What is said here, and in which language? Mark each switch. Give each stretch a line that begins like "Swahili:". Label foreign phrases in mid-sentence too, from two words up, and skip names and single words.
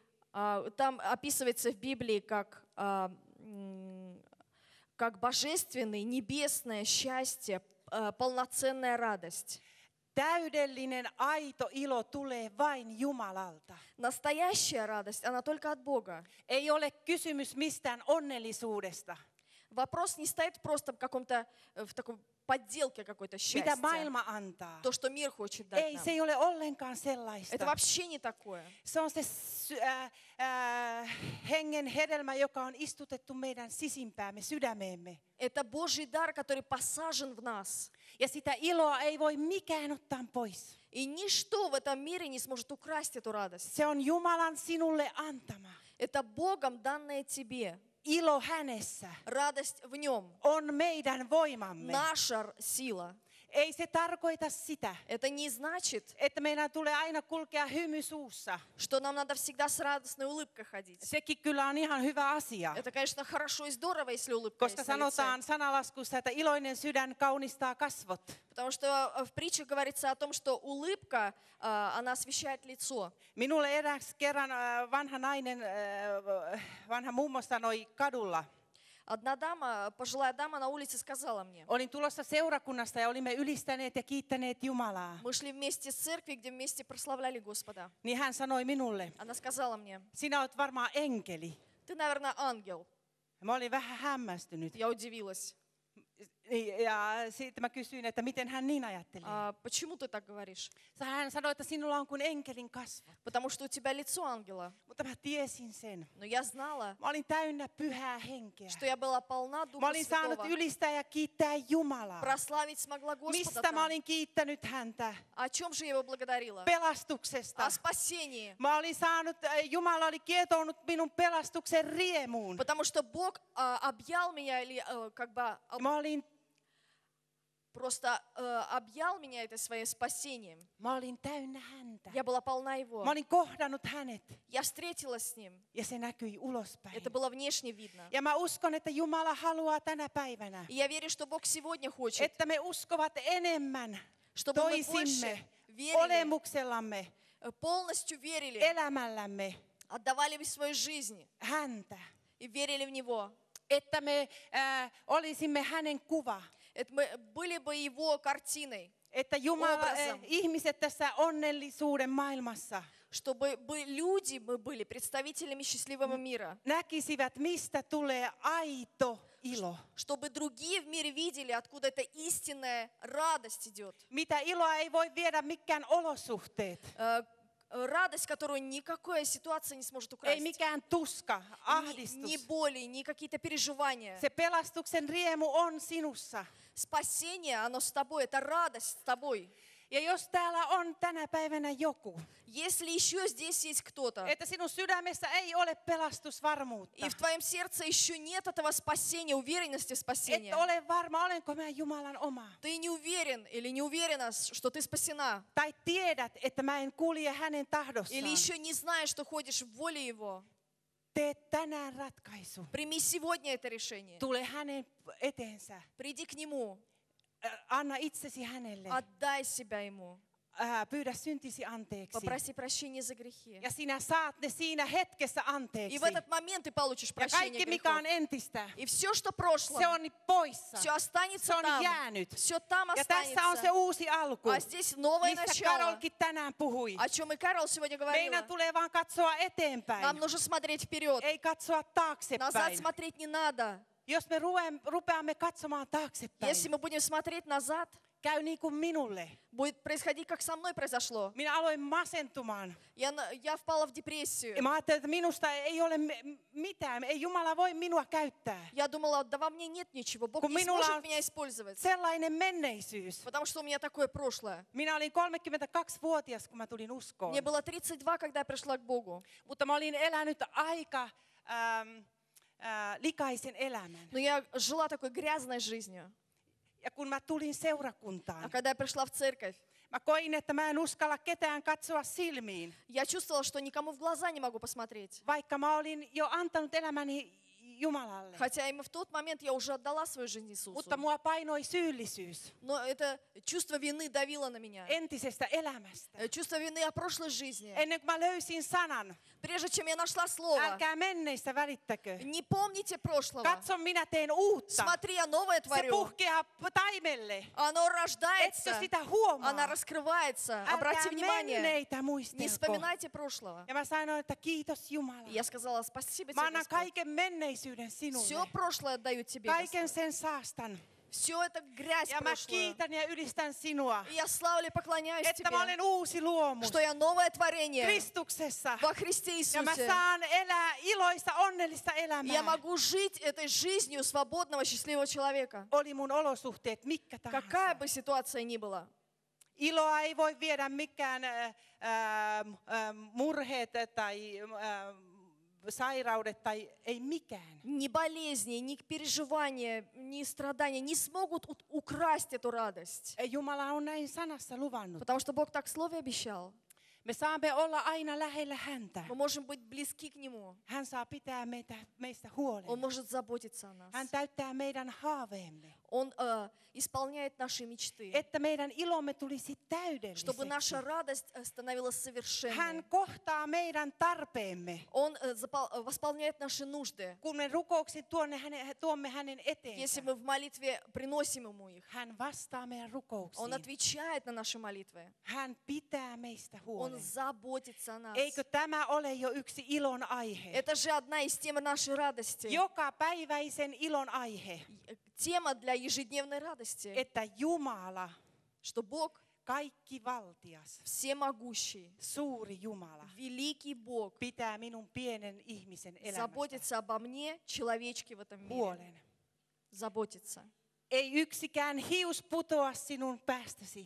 Russian: Там описывается в Библии как божественное, небесное счастье, полноценная радость.
Finnish: Täydellinen aito ilo tulee vain Jumalalta.
Russian: Настоящая радость, она только от Бога.
Finnish: Ei ole kysymys mistään onnellisuudesta,
Russian: Вопрос не стоит просто в такой подделке какой-то
Finnish: mitä
Russian: счастья.
Finnish: maailma antaa.
Russian: То, что мир хочет дать
Finnish: Ei,
Russian: нам.
Finnish: se ei ole ollenkaan
Russian: Это
Finnish: sellaista.
Russian: вообще не такое.
Finnish: Se on se hengen hedelmä, joka on istutettu meidän sisimpäämme, sydämeemme.
Russian: Это Божий дар, который посажен в нас.
Finnish: Ja sitä iloa ei voi mikään ottaa pois.
Russian: И ничто в этом мире не сможет украсть эту радость.
Finnish: Se on Jumalan sinulle antama.
Russian: Это Богом данное тебе.
Finnish: Ilo hänessä
Russian: Радость в Нем.
Finnish: on meidän voimamme.
Russian: Наша сила.
Finnish: Ei se tarkoita sitä,
Russian: Это не значит,
Finnish: että meidän tulee aina kulkea hymy suussa.
Russian: что нам надо всегда с радостной улыбкой ходить.
Finnish: Sekin kyllä on ihan hyvä asia.
Russian: Это, конечно, хорошо и здорово, если улыбка
Finnish: Koska
Russian: есть на лице.
Finnish: sanotaan sanalaskussa, että iloinen sydän kaunistaa kasvot.
Russian: Потому что в притче говорится о том, что улыбка, она освещает лицо.
Finnish: Minulle eräs kerran vanha mummo sanoi kadulla.
Russian: Одна дама, пожилая дама на улице сказала мне.
Finnish: Olin tulossa seurakunnasta ja olimme ylistäneet ja kiittäneet Jumalaa.
Russian: Мы шли вместе с церкви, где вместе прославляли Господа.
Finnish: Niin hän sanoi minulle,
Russian: Она сказала мне:
Finnish: sinä olet varmaan enkeli.
Russian: ты, наверное, ангел.
Finnish: Mä olin vähän hämmästynyt.
Russian: Я удивилась.
Finnish: Ja sitten mä kysyin, että miten hän niin ajatteli.
Russian: Почему ты так говоришь?
Finnish: Hän sanoi, että sinulla on kuin enkelin kasvot.
Russian: Потому что у тебя лицо ангела.
Finnish: Mutta mä tiesin sen.
Russian: Но я знала,
Finnish: Mä olin täynnä pyhää henkeä.
Russian: что я была полна
Finnish: Mä
Russian: Духа
Finnish: olin saanut
Russian: Святого.
Finnish: ylistää ja kiittää Jumalaa.
Russian: Прославить смогла Господа
Finnish: Mistä mä
Russian: там.
Finnish: olin kiittänyt häntä?
Russian: О чем же я его благодарила?
Finnish: Pelastuksesta.
Russian: О спасении.
Finnish: Mä olin saanut, Jumala oli kietounut minun pelastuksen riemuun.
Russian: Потому что Бог объял меня, или
Finnish: Mä olin
Russian: просто объял меня это своим спасением.
Finnish: Mä olin täynnä häntä.
Russian: Я была полна Его.
Finnish: Mä olin kohdannut hänet
Russian: Я встретилась с Ним.
Finnish: ja se näkyi ulospäin.
Russian: Это было внешне видно.
Finnish: Ja mä uskon, että Jumala haluaa tänä päivänä,
Russian: И я верю, что Бог сегодня хочет,
Finnish: että me uskovat enemmän
Russian: чтобы мы больше
Finnish: toisimme,
Russian: верили,
Finnish: olemuksellamme,
Russian: полностью верили,
Finnish: elämällämme
Russian: отдавали в свою жизнь
Finnish: häntä.
Russian: и верили в Него.
Finnish: Että me olisimme hänen kuva.
Russian: Это мы были бы Его картиной,
Finnish: Että Jumala,
Russian: Obrazom.
Finnish: ihmiset tässä onnellisuuden maailmassa
Russian: чтобы люди мы были представителями счастливого мира,
Finnish: näkisivät, mistä tulee aito ilo.
Russian: чтобы другие в мире видели, откуда эта истинная радость идет.
Finnish: Mitä iloa ei voi viedä mikään olosuhteet.
Russian: Радость, которую никакая ситуация не сможет
Finnish: Ei
Russian: украсть.
Finnish: mikään tuska,
Russian: Ни
Finnish: ahdistus.
Russian: боли, ни какие-то переживания.
Finnish: Se pelastuksen riemu on sinussa.
Russian: Спасение, оно с тобой, это радость с тобой.
Finnish: Ja jos täällä on tänä päivänä joku,
Russian: Если еще здесь есть кто-то,
Finnish: että sinun sydämessä ei ole pelastusvarmuutta,
Russian: и в твоем сердце еще нет этого спасения, уверенности в спасении,
Finnish: et ole varma, olenko mä Jumalan oma.
Russian: ты не уверен или не уверена, что ты спасена,
Finnish: Tai tiedät, että mä en kulje hänen tahdossaan.
Russian: или еще не знаешь, что ходишь в воле Его,
Finnish: Tee tänään ratkaisu.
Russian: прими сегодня это решение.
Finnish: Tule hänen eteensä.
Russian: Приди к Нему,
Finnish: Anna itsesi hänelle.
Russian: отдай себя Ему,
Finnish: Pyydä syntisi anteeksi.
Russian: попроси прощения за грехи.
Finnish: Ja sinä saat ne siinä hetkessä anteeksi.
Russian: И в этот момент ты получишь
Finnish: Ja
Russian: прощение
Finnish: kaikki, mikä
Russian: грехов.
Finnish: on entistä,
Russian: И все, что прошло,
Finnish: se on poissa.
Russian: все останется
Finnish: Se on
Russian: там,
Finnish: jäänyt.
Russian: все там
Finnish: Ja tässä on se
Russian: останется.
Finnish: uusi alku,
Russian: А здесь новое
Finnish: mistä
Russian: начало,
Finnish: Karolkin tänään puhui.
Russian: о чем и Карол сегодня говорила.
Finnish: Meidän tulee vaan katsoa eteenpäin,
Russian: Нам нужно смотреть вперед.
Finnish: ei katsoa
Russian: Назад
Finnish: taaksepäin.
Russian: смотреть не надо.
Finnish: Jos me rupeamme katsomaan taaksepäin,
Russian: Если мы будем смотреть назад,
Finnish: käy niin kuin minulle.
Russian: будет происходить, как со мной произошло.
Finnish: Minä aloin masentumaan.
Russian: Я впала в депрессию.
Finnish: Ja mä ajattelin, että minusta ei ole mitään, ei Jumala voi minua käyttää.
Russian: Я думала, да во мне нет ничего, Бог
Finnish: Kun
Russian: не
Finnish: minulla
Russian: сможет
Finnish: on
Russian: меня использовать,
Finnish: sellainen menneisyys.
Russian: потому что у меня такое прошлое.
Finnish: Minä olin 32-vuotias, kun mä tulin uskoon.
Russian: Мне было 32, когда я пришла к Богу.
Finnish: Mutta mä olin elänyt aika likaisen elämän.
Russian: Но я жила такой грязной жизнью.
Finnish: Ja kun mä tulin
Russian: А
Finnish: seurakuntaan,
Russian: когда я пришла в церковь,
Finnish: mä koin, että mä en uskalla ketään katsoa silmiin.
Russian: я чувствовала, что никому в глаза не могу посмотреть.
Finnish: Vaikka mä olin jo antanut elämäni Jumalalle.
Russian: Хотя именно в тот момент я уже отдала свою жизнь Иисусу.
Finnish: Mutta mua painoi syyllisyys
Russian: Но это чувство вины давило на меня.
Finnish: entisestä elämästä.
Russian: Чувство вины о прошлой жизни.
Finnish: Ennen kuin mä löysin sanan,
Russian: Прежде чем я нашла слово,
Finnish: älkää menneistä välittäkö.
Russian: не помните прошлого.
Finnish: Katso, minä teen uutta.
Russian: Смотри, я новое
Finnish: Se
Russian: творю.
Finnish: puhkeaa taimelle.
Russian: Оно
Finnish: Etkö
Russian: рождается,
Finnish: sitä
Russian: она
Finnish: huomaa?
Russian: раскрывается.
Finnish: Älkää
Russian: Обратите внимание,
Finnish: menneitä
Russian: не
Finnish: muistelko.
Russian: вспоминайте прошлого.
Finnish: Ja mä sanoin, että kiitos Jumala.
Russian: Я сказала, спасибо
Finnish: Mä
Russian: тебе,
Finnish: annan
Russian: Господь.
Finnish: kaiken menneisyyden
Russian: Все
Finnish: sinulle.
Russian: прошлое отдаю тебе,
Finnish: Kaiken
Russian: Господь.
Finnish: sen saastan.
Russian: Все это грязь
Finnish: Ja mä
Russian: прошлое.
Finnish: kiitän ja ylistän sinua,
Russian: И я славлю и поклоняюсь
Finnish: että mä
Russian: тебе,
Finnish: olen uusi luomus
Russian: что я новое tворение
Finnish: Kristuksessa.
Russian: во Христе
Finnish: Ja mä
Russian: Иисусе.
Finnish: saan elää iloista, onnellista
Russian: Я
Finnish: elämää.
Russian: могу жить этой жизнью свободного, счастливого человека.
Finnish: Oli mun olosuhteet mitkä
Russian: Какая
Finnish: tahansa.
Russian: бы ситуация ни была.
Finnish: Iloa ei voi viedä mikään murheet tai sairaudet tai ei mikään.
Russian: Ни болезни, ни переживания, ни страдания не смогут украсть эту радость.
Finnish: Jumala on näin sanassa luvannut.
Russian: Потому что Бог так в Слове обещал.
Finnish: Me saamme olla aina lähellä häntä.
Russian: Мы можем быть близки к Нему.
Finnish: Hän saa pitää meistä
Russian: Он
Finnish: huolen.
Russian: может заботиться о нас.
Finnish: Hän täyttää meidän haaveemme.
Russian: Он исполняет наши мечты.
Finnish: Että meidän ilomme tulisi
Russian: Чтобы
Finnish: täydelliseksi.
Russian: наша радость становилась совершенной.
Finnish: Hän kohtaa meidän tarpeemme.
Russian: Он восполняет наши нужды.
Finnish: Kun me rukouksin tuomme hänen
Russian: Если
Finnish: eteensä,
Russian: мы в молитве приносим Ему их,
Finnish: hän vastaa meidän
Russian: Он
Finnish: rukouksiin.
Russian: отвечает на наши молитвы.
Finnish: Hän pitää meistä
Russian: Он
Finnish: huolen.
Russian: заботится о нас.
Finnish: Eikö tämä ole jo yksi ilon aihe?
Russian: Это же одна из тем нашей радости.
Finnish: Jokapäiväisen ilon aihe,
Russian: Тема для ежедневной радости.
Finnish: että Jumala,
Russian: Что Бог
Finnish: kaikki valtias,
Russian: всемогущий,
Finnish: suuri Jumala,
Russian: великий Бог,
Finnish: pitää minun pienen ihmisen elämästä
Russian: заботится обо мне, человечке в этом мире.
Finnish: huolen.
Russian: Заботится.
Finnish: Ei yksikään hius putoa sinun päästäsi,